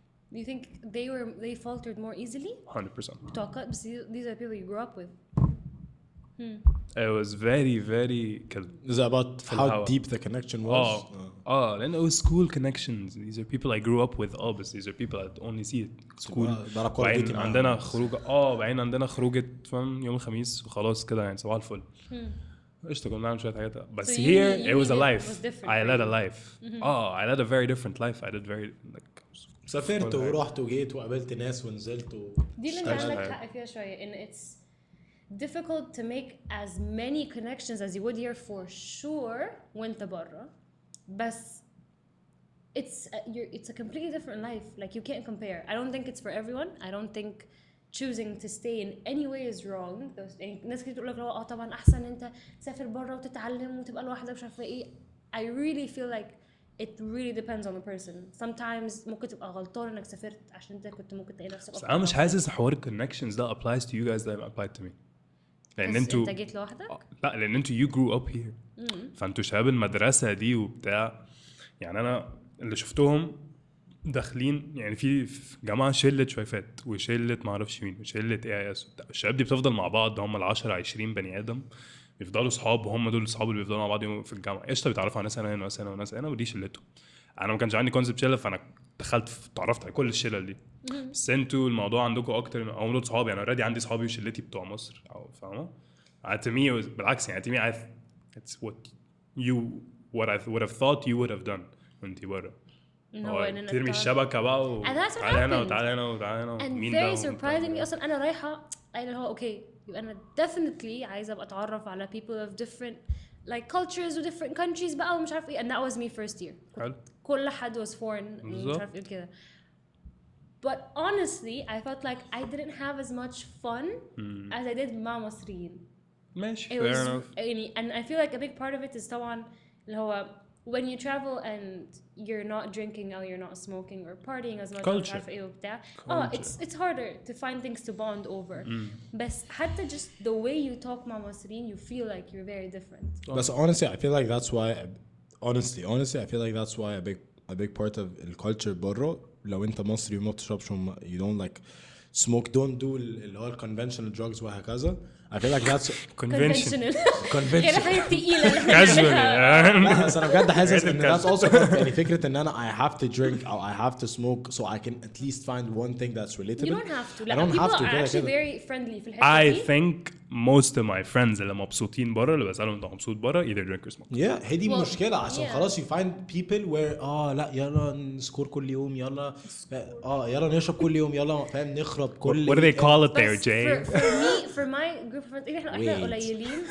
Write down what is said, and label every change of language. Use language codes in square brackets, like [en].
[en] You think they faltered more easily? 100%. These are people you grew up with. It was very, very. Is it about how deep the connection was? And it was school connections. These are people I grew up with. But these are people I only see at school. [ar] بعدين عندنا خروجة. بعدين عندنا خروجة فم يوم الخميس وخلاص كده يعني صباح الفل. قشطة كنا نعمل شوية حاجات. [en] But so here it was a life. I led a life. I led a very different life. I did very like. [ar] سافرت ورحت وجيت وقابلت ناس ونزلت دي اللي عندك حق فيها شوية إن [en] it's difficult to make as many connections as you would here for sure [ar] وانت برا بس [en] it's a completely different life like you can't compare. I don't think it's for everyone. I don't think choosing to stay in any way is wrong. [ar] يعني ناس كتير تقول لك طبعا احسن انت تسافر بره وتتعلم وتبقى لوحدك مش عارفه ايه. [en] I really feel like it really depends on the person. Sometimes [ar] ممكن تبقى غلطان انك سافرت عشان انت كنت ممكن تلاقي نفسك. بس انا مش حاسس حوار الكونكشنز ده [en] applies to you guys that applied to me. [ar] لان انتوا انت جيت لوحدك؟ لا لان انتوا [en] you grew up here. [ar] فانتوا شباب المدرسه دي وبتاع. يعني انا اللي شفتهم داخلين يعني في جماعه شله شويفات وشله ما اعرفش مين وشله اي اس وبتاع. الشباب دي بتفضل مع بعض هم ال10 20 بني ادم بيفضلوا صحاب وهم دول الصحاب اللي بيفضلوا مع بعض يوم في الجامعه. قشطه بيتعرفوا على ناس هنا وناس هنا وناس هنا ودي شلتهم. انا ما كانش عندي كونسبت شله فانا دخلت اتعرفت على كل الشله دي. بس انتوا الموضوع عندكم اكتر او دول صحابي. انا اوريدي عندي صحابي وشلتي بتوع مصر او فاهمه. عتمي بالعكس يعني عتمي [en] it's what you what I would have thought you would have done [ar] وانتي بره. ترمي الشبكه بقى وتعالى هنا وتعالى هنا وتعالى هنا. مين ده؟ [en] And very surprisingly [ar] اصلا انا رايحه اللي هو اوكي انا [en] definitely [ar] عايزه ابقى اتعرف على [en] people of different like cultures و different countries [ar] بقى ومش عارف ايه. [en] and that was me first year. [ar] كل حد [en] was foreign [ar] مش عارف ايه كده. [en] but honestly I felt like I didn't have as much fun as I did [ar] مع مصريين. ماشي [en] fair enough. [ar] يعني [en] and I feel like a big part of it is [ar] طبعا اللي هو [en] when you travel and you're not drinking or you're not smoking or partying as much culture. [ar] عارف ايه وبتاع. [en] it's harder to find things to bond over. [ar] بس حتى [en] just the way you talk [ar] مع مصريين [en] you feel like you're very different. But honestly I feel like that's why honestly I feel like that's why a big part of the culture [ar] بره لو انت مصري وما بتشربش [en] you don't like smoke don't do [ar] اللي هو [en] conventional drugs وهكذا. I feel like that's conventional. [ar] يعني حاجة تقيلة. لا بس أنا بجد حاسس إن [en] that's also [ar] يعني فكرة إن أنا [en] I have to drink [ar] أو [en] I have to smoke so I can at least find one thing that's relatable. You don't have to. I don't have to. People are actually very friendly [ar] في الحتة دي. [en] I think most of my friends [ar] اللي مبسوطين برا اللي بسألهم أنت مبسوط برا [en] either drink or smoke. Yeah [ar] هي دي المشكلة عشان خلاص [en] you find people where [ar] لا يلا نسكور كل يوم يلا يلا نشرب كل يوم يلا فاهم نخرب كل. [en] What do they call it there, Jay? For my group of friends [ar] احنا قليلين.